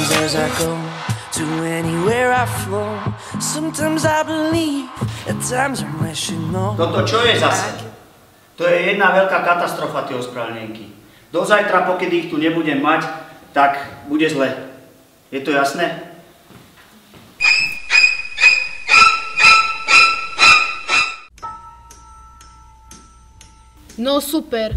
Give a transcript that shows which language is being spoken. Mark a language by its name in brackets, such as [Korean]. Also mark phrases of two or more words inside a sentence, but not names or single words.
[English] Cause I go to anywhere I flow. Sometimes I believe, at times I'm rational. [Slovak] Toto čo je zase? To je jedna veľká katastrofa, tie ospravedlnenky. Do zajtra, pokedy ich tu nebudem mať, tak bude zle. Je to jasné? No super.